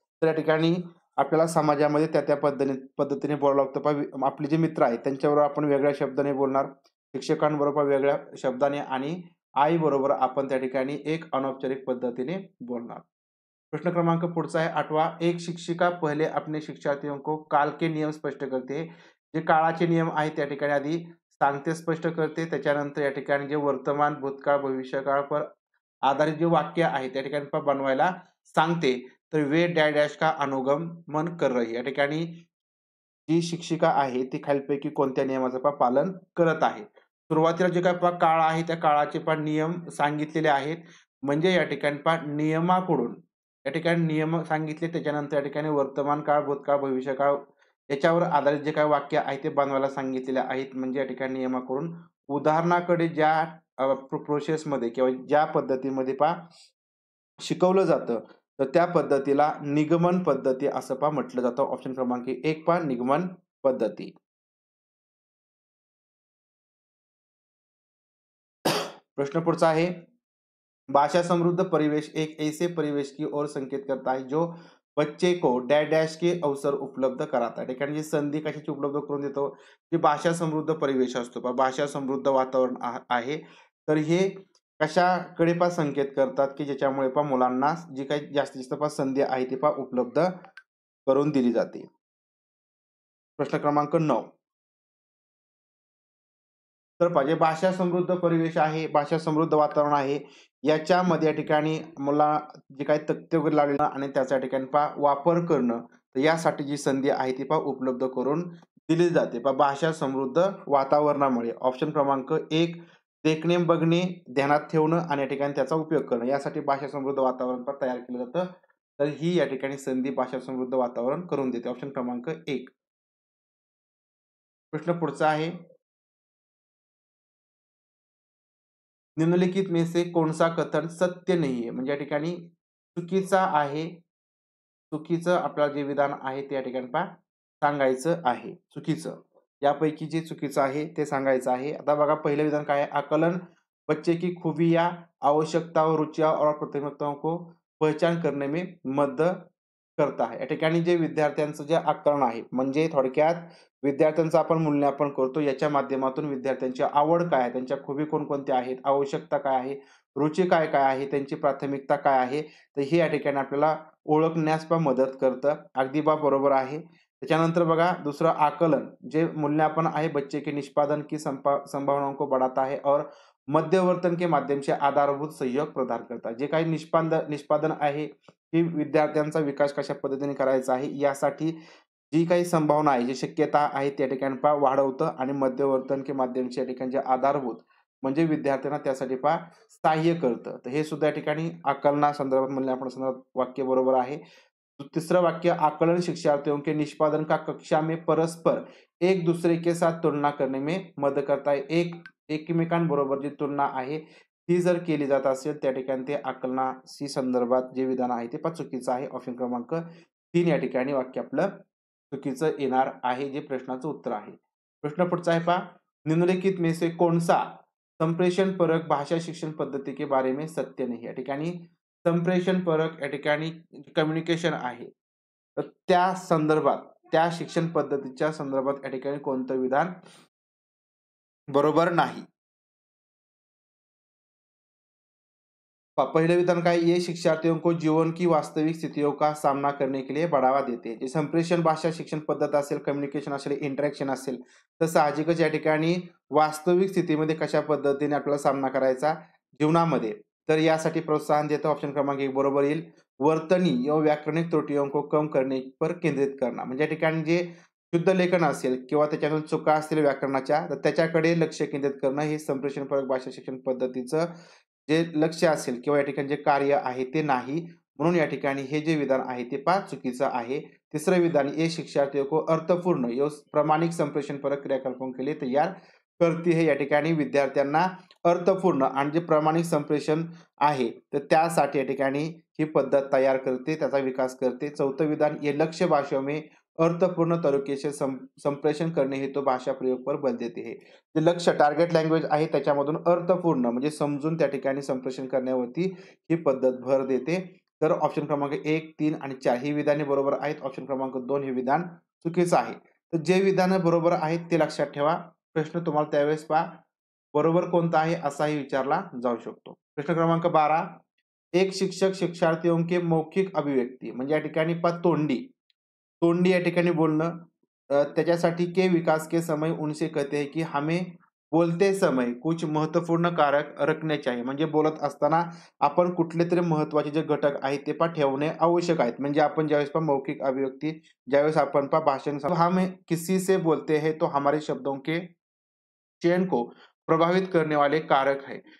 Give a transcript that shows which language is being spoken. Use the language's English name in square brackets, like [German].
[Marathi] तर या ठिकाणी आपल्याला समाजामध्ये त्या पद्धतीने बोलावं लागतं. पहा आपले जे मित्र आहेत त्यांच्याबरोबर आपण वेगळ्या शब्दाने बोलणार, शिक्षकांबरोबर वेगळ्या शब्दाने आणि आईबरोबर आपण त्या ठिकाणी एक अनौपचारिक पद्धतीने बोलणार. प्रश्न क्रमांक पुढचा आहे 8वां. [Hindi] एक शिक्षिका पहले अपने शिक्षार्थियों को काल के नियम स्पष्ट करते है. [Marathi] जे काळाचे नियम आहेत त्या ठिकाणी आधी सांगते, स्पष्ट करते. त्याच्यानंतर या ठिकाणी जे वर्तमान, भूतकाळ, भविष्यकाळावर आधारित जे वाक्य आहे त्या ठिकाणी बनवायला सांगते. तर [Hindi] वे डॅश डॅश का अनुगमन कर रही. [Marathi] या ठिकाणी जी शिक्षिका आहे ती खालीलपैकी कोणत्या नियमाचं पालन करत आहे. सुरुवातीला जे काही काळ आहे त्या काळाचे नियम सांगितलेले आहेत. म्हणजे या ठिकाणी नियमाकडून या ठिकाणी नियम सांगितले त्याच्यानंतर या ठिकाणी वर्तमान काळ, भूतकाळ, भविष्यकाळ याच्यावर आधारित जे काही वाक्य आहे ते बनवायला सांगितलेले आहेत. म्हणजे या ठिकाणी नियमाकडून उदाहरणाकडे ज्या प्रोसेसमध्ये किंवा ज्या पद्धतीमध्ये शिकवलं जातं तर त्या पद्धतीला निगमन पद्धती असं म्हटलं जातं. ऑप्शन क्रमांक 1 निगमन पद्धती. प्रश्न पुढचा आहे. [Hindi] भाषा समृद्ध परिवेश एक ऐसे परिवेश की ओर संकेत करता है जो बच्चे को डॅश डॅश के अवसर उपलब्ध कराता है. [Marathi] ठिकाणी जी संधी कशाची उपलब्ध करून देतो की भाषा समृद्ध परिवेश असतो. भाषा समृद्ध वातावरण आहे. तर हे कशाकडे संकेत करतात की ज्याच्यामुळे मुलांना जी काही जास्तीत जास्त संधी आहे ती उपलब्ध करून दिली जाते. प्रश्न क्रमांक 9. तर पाहिजे भाषा समृद्ध परिवेश आहे, भाषा समृद्ध वातावरण आहे. याच्यामध्ये या ठिकाणी मला जे काही तथ्य वगैरे लागले आणि त्याच्या ठिकाणी वापर करणं तर यासाठी जी संधी आहे ती उपलब्ध करून दिली जाते. भाषा समृद्ध वातावरणामुळे. ऑप्शन क्रमांक 1 देखणे, बघणे, ध्यानात ठेवणं आणि या ठिकाणी त्याचा उपयोग करणं यासाठी भाषा समृद्ध वातावरण तयार केलं जातं. तर ही या ठिकाणी संधी भाषा समृद्ध वातावरण करून देते. ऑप्शन क्रमांक 1. प्रश्न पुढचा आहे. [Hindi] निम्नलिखित में से कौन सा कथन सत्य नहीं है. [Marathi] म्हणजे या ठिकाणी चुकीचा आहे. चुकीचं आपलं जे विधान आहे ते या ठिकाणी सांगायचं आहे चुकीचं. यापैकी जे चुकीचं आहे ते सांगायचं आहे. आता बघा पहिलं विधान काय आहे? [Hindi] आकलन बच्चे की खूबियां, आवश्यकताओं, रुचियां और प्राथमिकताओं को पहचान करने में मदत करता है. [Marathi] या ठिकाणी जे विद्यार्थ्यांचं जे आकलन आहे म्हणजे थोडक्यात विद्यार्थ्यांचं आपण मूल्यांकन करतो याच्या माध्यमातून विद्यार्थ्यांची आवड काय आहे, त्यांच्या खूबी कोणकोणत्या आहेत, आवश्यकता काय आहे, रुची काय काय आहे, त्यांची प्राथमिकता काय आहे, तर हे या ठिकाणी आपल्याला ओळखण्यास पण मदत करतं. अगदी बरोबर आहे. त्याच्यानंतर बघा दुसरं आकलन जे मूल्यांकन आहे [Hindi] बच्चे के निष्पादन की संभावनाओं को बढ़ाता है और मध्यवर्तन के माध्यम से आधारभूत सहयोग प्रदान करता है. [Marathi] जे काही निष्पादन आहे की विद्यार्थ्यांचा विकास कशा पद्धतीने करायचा आहे यासाठी जी काही संभावना आहे, जी शक्यता आहे त्या ठिकाणी वाढवतं आणि मध्यवर्तन के माध्यमच्या ठिकाणी जे आधारभूत म्हणजे विद्यार्थ्यांना त्यासाठी सहाय्य करतं. तर हे सुद्धा या ठिकाणी आकलना संदर्भात मूल्यांकन संदर्भात वाक्य बरोबर आहे. [Hindi] तीसरा वाक्य आकलन शिक्षार्थियों के निष्पादन का कक्षा में परस्पर एक दूसरे के साथ तुलना करने में मदत करता है. [Marathi] एकमेकांबरोबर जी तुलना आहे ती जर केली जात असेल त्या ठिकाणी ते आकलनाशी संदर्भात जे विधान आहे ते चुकीचं आहे. ऑप्शन क्रमांक 3 या ठिकाणी वाक्य आपलं चुकीचं येणार आहे, जे प्रश्नाचं उत्तर आहे. प्रश्न पुढचा आहे पहा. [Hindi] निम्नलिखित में से कौन सा संप्रेषण परक भाषा शिक्षण पद्धती के बारे में सत्य नहीं. [Marathi] या ठिकाणी संप्रेषण परक या ठिकाणी कम्युनिकेशन आहे. तर त्या संदर्भात त्या शिक्षण पद्धतीच्या संदर्भात या ठिकाणी कोणतं विधान बरोबर नाही. [Hindi] पहले विधान काय ये शिक्षार्थियों को जीवन की वास्तविक स्थितियों का सामना करने के लिए बढ़ावा देते. [Marathi] जे संप्रेषण भाषा शिक्षण पद्धत असेल, कम्युनिकेशन असेल, इंटरॅक्शन असेल, तर साहजिकच या ठिकाणी वास्तविक स्थितीमध्ये कशा पद्धतीने आपल्याला सामना करायचा जीवनामध्ये, तर यासाठी प्रोत्साहन देतं. ऑप्शन क्रमांक 1 बरोबर येईल. [Hindi] वर्तनी एवं व्याकरणिक त्रुटियों को कम करने पर केंद्रित करणार. [Marathi] म्हणजे या ठिकाणी जे शुद्ध लेखन असेल किंवा त्याच्यातून चुका असतील व्याकरणाच्या, तर त्याच्याकडे लक्ष केंद्रित करणं हे संप्रेषणपूरक भाषा शिक्षण पद्धतीचं जे लक्ष असेल किंवा या ठिकाणी जे कार्य आहे ते नाही. म्हणून या ठिकाणी हे जे विधान आहे ते चुकीचं आहे. तिसरं विधान [Hindi] ये शिक्षार्थियों को अर्थपूर्ण एवं प्रामाणिक संप्रेषणपूरक क्रियाकलापों के लिए तैयार करती है. [Marathi] या ठिकाणी विद्यार्थ्यांना अर्थपूर्ण आणि जे प्रामाणिक संप्रेषण आहे तर त्यासाठी या ठिकाणी ही पद्धत तयार करते, त्याचा विकास करते. [Hindi] चौथं विधान ये लक्ष्य भाषा में अर्थपूर्ण तरीके से संप्रेषण करणे हेतु भाषा प्रयोग पर बल देते है. [Marathi] जे लक्ष्य टार्गेट लँग्वेज आहे त्याच्यामधून अर्थपूर्ण म्हणजे समजून त्या ठिकाणी संप्रेषण करण्यावरती ही पद्धत भर देते. तर ऑप्शन क्रमांक 1, 3 आणि 4 ही विधाने बरोबर आहेत. ऑप्शन क्रमांक 2 हे विधान चुकीचं आहे. तर जे विधान बरोबर आहेत ते लक्षात ठेवा. प्रश्न तुम्हाला त्यावेळेस बरोबर कोणता आहे असाही विचारला जाऊ शकतो. [Hindi] प्रश्न क्रमांक 12 एक शिक्षक शिक्षार्थियों के मौखिक अभिव्यक्ती [Marathi] म्हणजे या ठिकाणी तोंडी तोंडी या ठिकाणी बोलणं त्याच्यासाठी [Hindi] के विकास के समय उनसे कहते हैं की हमें बोलते समय कुछ महत्वपूर्ण कारक रखने चाहिए. [Marathi] म्हणजे बोलत असताना आपण कुठले तरी महत्वाचे जे घटक आहेत ते ठेवणे आवश्यक आहेत. म्हणजे आपण ज्यावेळेस मौखिक अभिव्यक्ती ज्यावेळेस आपण भाषण [Hindi] हम किसी से बोलते हैं तो हमारे शब्दों के चयन को प्रभावित करने वाले कारक है.